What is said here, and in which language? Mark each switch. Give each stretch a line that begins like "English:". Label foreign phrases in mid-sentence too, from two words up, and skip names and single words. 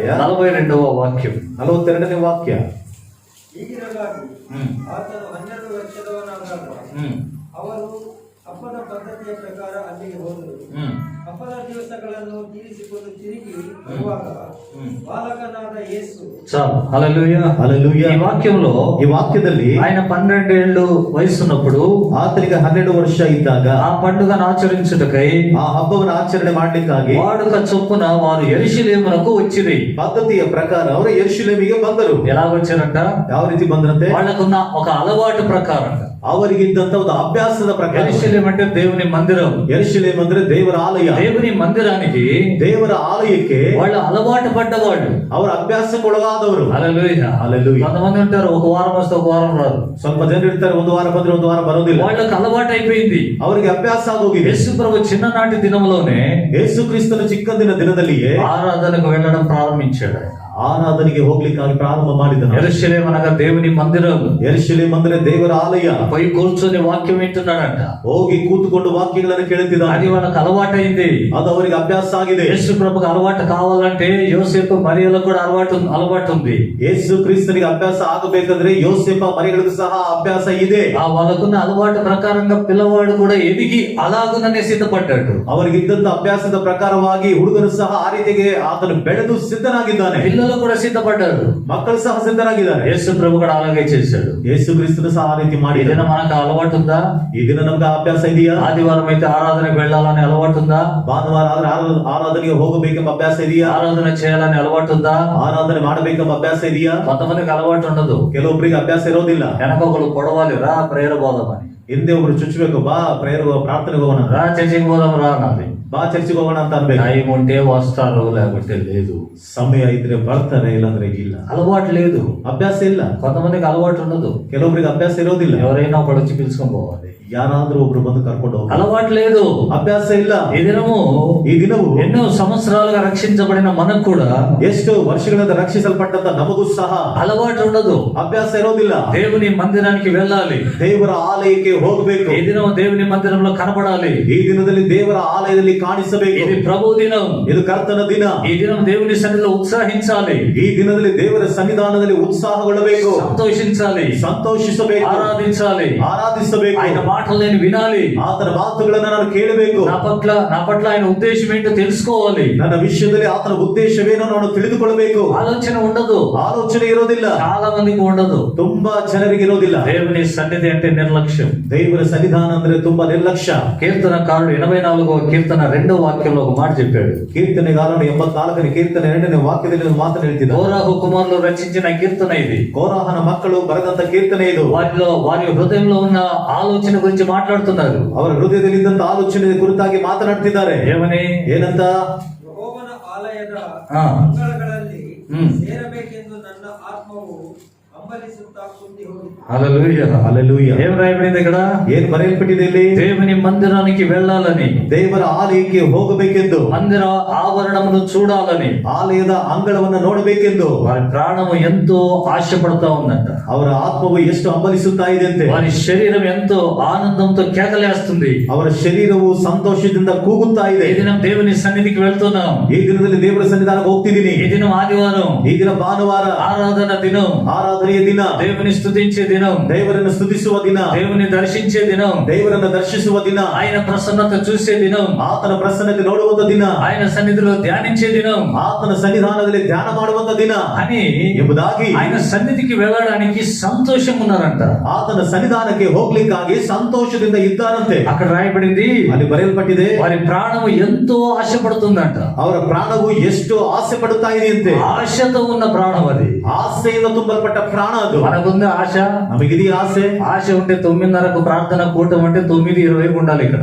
Telugu: 42వ వాక్యం.
Kannada: 42ನೇ ವಾಕ್ಯ. ಹೀಗಿರಲಾಗಿ ಆತನು 12 ವರ್ಷದವನಾದಾಗ ಅವರು ಹಬ್ಬದ ಪದ್ಧತಿಯ ಪ್ರಕಾರ ಅಲ್ಲಿಗೆ ಹೋದರು. ಹಬ್ಬದ ದಿವಸಗಳನ್ನು ತೀರಿಸಿಕೊಂಡು ತಿರುಗಿ ಬರುವಾಗ ಬಾಲಕನಾದ ಯೇಸು
Telugu: చాలు. హల్లెలూయా, హల్లెలూయా. ఈ వాక్యంలో
Kannada: ಈ ವಾಕ್ಯದಲ್ಲಿ
Telugu: ఆయన 12 ఏళ్ళు వయసున్నప్పుడు
Kannada: ಆತನಿಗೆ 12 ವರ್ಷ ಇದ್ದಾಗ
Telugu: ఆ పండుగను ఆచరించుటకై
Kannada: ಆ ಹಬ್ಬವನ್ನು ಆಚರಣೆ ಮಾಡ್ಲಿಕ್ಕಾಗಿ
Telugu: వాడుక చొప్పున వారు యెరూషలేమునకు వచ్చిరి.
Kannada: ಪದ್ಧತಿಯ ಪ್ರಕಾರ ಅವರು ಯೆರೂಷಲೇಮಿಗೆ ಬಂದರು.
Telugu: ఎలాగొచ్చారంట?
Kannada: ಯಾವ ರೀತಿ ಬಂದ್ರಂತೆ?
Telugu: వాళ్ళకున్న ఒక అలవాటు ప్రకారంగా.
Kannada: ಅವರಿಗಿದ್ದಂತ ಒಂದು ಅಭ್ಯಾಸದ ಪ್ರಕಾರ.
Telugu: యెరూషలేం అంటే దేవుని మందిరం.
Kannada: ಯೆರೂಷಲೇಮ್ ಅಂದ್ರೆ ದೇವರ ಆಲಯ.
Telugu: దేవుని మందిరానికి,
Kannada: ದೇವರ ಆಲಯಕ್ಕೆ
Telugu: వాళ్ళు అలవాటు పడ్డవాళ్ళు,
Kannada: ಅವರ ಅಭ್ಯಾಸಕ್ಕೊಳಗಾದವರು.
Telugu: హల్లెలూయా,
Kannada: హల్లెలూయా.
Telugu: కొంతమంది ఉంటారు ఒక వారం వస్తే ఒక వారం రాదు.
Kannada: ಸ್ವಲ್ಪ ಜನರು ಇರ್ತಾರೆ, ಒಂದು ವಾರ ಬಂದ್ರೆ ಒಂದು ವಾರ ಬರೋದಿಲ್ಲ.
Telugu: వాళ్ళకి అలవాటు అయిపోయింది.
Kannada: ಅವರಿಗೆ ಅಭ್ಯಾಸ ಆಗೋಗಿದೆ.
Telugu: యేసు ప్రభు చిన్ననాటి దినంలోనే
Kannada: ಯೇಸು ಕ್ರಿಸ್ತನ ಚಿಕ್ಕಂದಿನ ದಿನದಲ್ಲಿಯೇ
Telugu: ఆరాధనకు వెళ్ళడం ప్రారంభించాడు. ఆయన
Kannada: ಆರಾಧನೆಗೆ ಹೋಗ್ಲಿಕ್ಕಾಗಿ ಪ್ರಾರಂಭ ಮಾಡಿದನು.
Telugu: యెరూషలేం అనగా దేవుని మందిరం.
Kannada: ಯೆರೂಷಲೇಮ್ ಅಂದ್ರೆ ದೇವರ ಆಲಯ.
Telugu: పోయి కూర్చొని వాక్యం వింటున్నాడంట.
Kannada: ಹೋಗಿ ಕೂತುಕೊಂಡು ವಾಕ್ಯಗಳನ್ನು ಕೇಳುತ್ತಿದ್ದಾನೆ.
Telugu: అది వాళ్ళకి అలవాటైంది.
Kannada: ಅದು ಅವರಿಗೆ ಅಭ್ಯಾಸ ಆಗಿದೆ.
Telugu: యేసు ప్రభుకు అలవాటు కావాలంటే యోసేపు మరియలకు కూడా అలవాటు ఉంది.
Kannada: ಯೇಸು ಕ್ರಿಸ್ತನಿಗೆ ಅಭ್ಯಾಸ ಆಗಬೇಕಂದ್ರೆ ಯೋಸೇಫ ಮರಿಗಳಿಗೂ ಸಹ ಅಭ್ಯಾಸ ಇದೆ.
Telugu: ఆ వాళ్ళకున్న అలవాటు ప్రకారంగా పిల్లవాడు కూడా ఎదిగి అలాగుననే సిద్ధపడ్డాడు.
Kannada: ಅವರಿಗಿದ್ದಂತ ಅಭ್ಯಾಸದ ಪ್ರಕಾರವಾಗಿ ಹುಡುಗನು ಸಹ ಆ ರೀತಿಗೆ ಆತನು ಬೆಳೆದು ಸಿದ್ಧನಾಗಿದ್ದಾನೆ.
Telugu: పిల్లలు పిల్లలు కూడా సిద్ధపడ్డారు.
Kannada: ಮಕ್ಕಳು ಸಹ ಸಿದ್ಧರಾಗಿದ್ದಾರೆ.
Telugu: యేసు ప్రభు కూడా అలాగే చేశాడు.
Kannada: ಯೇಸುಕ್ರೀಸ್ತುನು ಸಹ ಆ ರೀತಿ
Telugu: ఈ
Kannada: ಮಾಡಿದ.
Telugu: దినం మనకు అలవాటు ఉందా?
Kannada: ఈ ದಿನ ನಮಗೆ ಅಭ್ಯಾಸ ಇದೆಯಾ?
Telugu: ఆదివారం అయితే ఆరాధనకు వెళ్ళాలని అలవాటు ఉందా?
Kannada: ಭಾನುವಾರ ಆದ್ರೆ ಆರಾಧನೆಗೆ ಹೋಗಬೇಕೆಂಬ ಅಭ್ಯಾಸ ಇದೆಯಾ?
Telugu: ఆరాధన చేయాలని అలవాటు ఉందా?
Kannada: ಆರಾಧನೆ ಮಾಡಬೇಕೆಂಬ ಅಭ್ಯಾಸ ಇದೆಯಾ?
Telugu: కొంతమందికి అలవాటు ఉండదు.
Kannada: ಕೆಲವೊಬ್ಬರಿಗೆ ಅಭ್ಯಾಸ ಇರೋದಿಲ್ಲ.
Telugu: వెనక ఒకరు పొడవాలి, రా ప్రేయర్ పోదామని,
Kannada: ಹಿಂದೆ ಒಬ್ರು ಚುಚ್ಚಬೇಕು, ಬಾ ಪ್ರೇಯರ್ ಪ್ರಾರ್ಥನೆಗೆ ಹೋಗೋಣ,
Telugu: రా చర్చికి పోదాం రా అన్నది.
Kannada: ಬಾ ಚರ್ಚಿಗೆ ಹೋಗೋಣ ಅಂತ ಅನ್ಬೇಕು.
Telugu: టైం ఉంటే వస్తారు, లేకపోతే లేదు.
Kannada: ಸಮಯ ಇದ್ರೆ ಬರ್ತಾರೆ, ಇಲ್ಲಾಂದ್ರೆ ಇಲ್ಲ.
Telugu: అలవాటు లేదు,
Kannada: ಅಭ್ಯಾಸ ಇಲ್ಲ.
Telugu: కొంతమందికి అలవాటు ఉండదు.
Kannada: ಕೆಲವೊಬ್ಬರಿಗೆ ಅಭ್ಯಾಸ ಇರೋದಿಲ್ಲ.
Telugu: ఎవరైనా ఒకడు వచ్చి పిలుచుకొని పోవాలి.
Kannada: ಯಾರಾದ್ರೂ ಒಬ್ರು ಬಂದು ಕರ್ಕೊಂಡು ಹೋಗಿ.
Telugu: అలవాటు లేదు,
Kannada: ಅಭ್ಯಾಸ ಇಲ್ಲ.
Telugu: ఈ దినము
Kannada: ಈ ದಿನವು
Telugu: ఎన్నో సంవత్సరాలుగా రక్షించబడిన మనకు కూడా
Kannada: ಎಷ್ಟು ವರ್ಷಗಳಿಂದ ರಕ್ಷಿಸಲ್ಪಟ್ಟಂತ ನಮಗೂ ಸಹ
Telugu: అలవాటు ఉండదు,
Kannada: ಅಭ್ಯಾಸ ಇರೋದಿಲ್ಲ.
Telugu: దేవుని మందిరానికి వెళ్ళాలి,
Kannada: ದೇವರ ಆಲಯಕ್ಕೆ ಹೋಗಬೇಕು.
Telugu: ఈ దినం దేవుని మందిరంలో కనబడాలి.
Kannada: ಈ ದಿನದಲ್ಲಿ ದೇವರ ಆಲಯದಲ್ಲಿ ಕಾಣಿಸಬೇಕು.
Telugu: ఇది ప్రభు దినం,
Kannada: ಇದು ಕರ್ತನ ದಿನ.
Telugu: ఈ దినం దేవుని సన్నిధిలో ఉత్సాహించాలి,
Kannada: ಈ ದಿನದಲ್ಲಿ ದೇವರ ಸನ್ನಿಧಾನದಲ್ಲಿ ಉತ್ಸಾಹಗೊಳ್ಳಬೇಕು,
Telugu: సంతోషించాలి,
Kannada: ಸಂತೋಷಿಸಬೇಕು,
Telugu: ఆరాధించాలి.
Kannada: ಆರಾಧಿಸಬೇಕು.
Telugu: ఆయన మాటలు నేను వినాలి,
Kannada: ಆತನ ಮಾತುಗಳನ್ನು ನಾನು ಕೇಳಬೇಕು.
Telugu: నా పట్ల ఆయన ఉద్దేశం ఏంటో తెలుసుకోవాలి.
Kannada: ನನ್ನ ವಿಷಯದಲ್ಲಿ ಆತನ ಉದ್ದೇಶವೇನೋ ನಾನು ತಿಳಿದುಕೊಳ್ಳಬೇಕು.
Telugu: ఆలోచన ఉండదు,
Kannada: ಆಲೋಚನೆ ಇರೋದಿಲ್ಲ.
Telugu: చాలా మందికి ఉండదు.
Kannada: ತುಂಬಾ ಜನರಿಗೆ ಇರೋದಿಲ್ಲ.
Telugu: దేవుని సన్నిధి అంటే నిర్లక్ష్యం.
Kannada: ದೇವರ ಸನ್ನಿಧಾನ ಅಂದ್ರೆ ತುಂಬಾ ನಿರ್ಲಕ್ಷ್ಯ.
Telugu: కీర్తనకారుడు 84వ కీర్తన 2వ వాక్యంలో ఒక మాట చెప్పాడు.
Kannada: ಕೀರ್ತನೆಗಾರನು 84ನೇ ಕೀರ್ತನೆ 2ನೇ ವಾಕ್ಯದಲ್ಲಿ ಒಂದು ಮಾತನ್ನು ಹೇಳ್ತಿದ್ದ.
Telugu: కోరాహు కుమారులు రచించిన కీర్తన ఇది.
Kannada: ಕೋರಾಹನ ಮಕ್ಕಳು ಬರೆದಂತ ಕೀರ್ತನೆ ಇದು.
Telugu: వారి హృదయంలో ఉన్న ఆలోచన గురించి మాట్లాడుతున్నారు.
Kannada: ಅವರ ಹೃದಯದಲ್ಲಿ ಇದ್ದಂತ ಆಲೋಚನೆ ಕುರಿತಾಗಿ ಮಾತನಾಡ್ತಿದ್ದಾರೆ.
Telugu: ఏమని?
Kannada: ಏನಂತ? ಯೆಹೋವನ ಆಲಯದ ಹಾ. ಅಂಗಳಗಳಲ್ಲಿ ಹ್ಮ್. ಸೇರಬೇಕೆಂದು ನನ್ನ ಆತ್ಮವು ಹಂಬಲಿಸುತ್ತಾ ಕುಂದಿ ಹೋಗಿತು.
Telugu: హల్లెలూయా,
Kannada: ಹಲ್ಲೆಲೂಯಾ.
Telugu: ఏం రాయబడింది ఇక్కడ?
Kannada: ಏನ್ ಬರೆಯಲ್ಪಟ್ಟಿದೆ ಇಲ್ಲಿ?
Telugu: దేవుని మందిరానికి వెళ్ళాలని,
Kannada: ದೇವರ ಆಲಯಕ್ಕೆ ಹೋಗಬೇಕೆಂದು,
Telugu: మందిర ఆవరణమును చూడాలని,
Kannada: ಆಲಯದ ಅಂಗಳವನ್ನು ನೋಡಬೇಕೆಂದು
Telugu: వారి ప్రాణము ఎంతో ఆశపడతా ఉందంట.
Kannada: ಅವರ ಆತ್ಮವು ಎಷ್ಟು ಹಂಬಲಿಸುತ್ತಾ ಇದೆಯಂತೆ.
Telugu: వారి శరీరం ఎంతో ఆనందంతో కేకలేస్తుంది.
Kannada: ಅವರ ಶರೀರವು ಸಂತೋಷದಿಂದ ಕೂಗುತ್ತಾ ಇದೆ.
Telugu: ఈ దినం దేవుని సన్నిధికి వెళ్తున్నాం.
Kannada: ಈ ದಿನದಲ್ಲಿ ದೇವರ ಸನ್ನಿಧಾನಕ್ಕೆ ಹೋಗ್ತಿದ್ದೀನಿ.
Telugu: ఈ దినం ఆదివారం,
Kannada: ಈ ದಿನ ಭಾನುವಾರ,
Telugu: ఆరాధన దినం,
Kannada: ಆರಾಧನೆಯ ದಿನ,
Telugu: దేవుని స్తుతించే దినం,
Kannada: ದೇವರನ್ನು ಸ್ತುತಿಸುವ ದಿನ,
Telugu: దేవుని దర్శించే దినం,
Kannada: ದೇವರನ್ನು ದರ್ಶಿಸುವ ದಿನ,
Telugu: ఆయన ప్రసన్నత చూసే దినం,
Kannada: ಆತನ ಪ್ರಸನ್ನತೆ ನೋಡುವಂತ ದಿನ,
Telugu: ఆయన సన్నిధిలో ధ్యానించే దినం
Kannada: ಆತನ ಸನ್ನಿಧಾನದಲ್ಲಿ ಧ್ಯಾನ ಮಾಡುವಂತ ದಿನ
Telugu: అని
Kannada: ಎಂಬುದಾಗಿ
Telugu: ఆయన సన్నిధికి వెళ్ళడానికి సంతోషం ఉన్నారంట.
Kannada: ಆತನ ಸನ್ನಿಧಾನಕ್ಕೆ ಹೋಗ್ಲಿಕ್ಕಾಗಿ ಸಂತೋಷದಿಂದ ಇದ್ದಾರಂತೆ.
Telugu: అక్కడ రాయబడింది,
Kannada: ಅಲ್ಲಿ ಬರೆಯಲ್ಪಟ್ಟಿದೆ,
Telugu: వారి ప్రాణము ఎంతో ఆశపడుతుందంట.
Kannada: ಅವರ ಪ್ರಾಣವು ಎಷ್ಟು ಆಸೆ ಪಡುತ್ತಾ ಇದೆಯಂತೆ.
Telugu: ఆశతో ఉన్న ప్రాణం అది.
Kannada: ಆಸೆಯಿಂದ ತುಂಬಲ್ಪಟ್ಟ ಪ್ರಾಣ ಅದು.
Telugu: మనకుంది ఆశ.
Kannada: ನಮಗಿದೆಯಾ ಆಸೆ?
Telugu: ఆశ ఉంటే 9:30కు ప్రార్థన కూటం అంటే 9:20కు ఉండాలి ఇక్కడ.